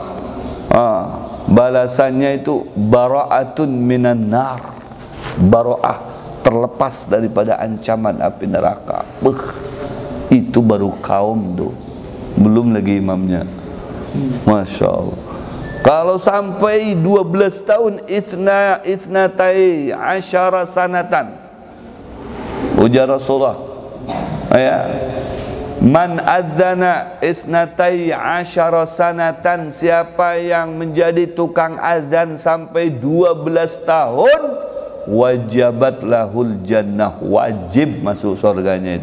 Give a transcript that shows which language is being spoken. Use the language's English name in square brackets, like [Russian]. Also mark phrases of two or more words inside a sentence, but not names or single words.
[Indonesian] Balasannya itu [Arabic] براءة من النار, [Indonesian] bara'ah, terlepas daripada ancaman api neraka. Itu baru kaum tuh, belum lagi imamnya. [Arabic] ما شاء الله. [Indonesian] Kalau sampai 12 tahun, [Arabic] اثنتي عشرة سنة, [Indonesian] ujar Rasulullah, ya, [Arabic] من أذن اثنتي عشرة سنة, [Indonesian] siapa yang menjadi tukang azan sampai 12 tahun, [Arabic] وجبت له الجنة, [Indonesian] wajib masuk surganya.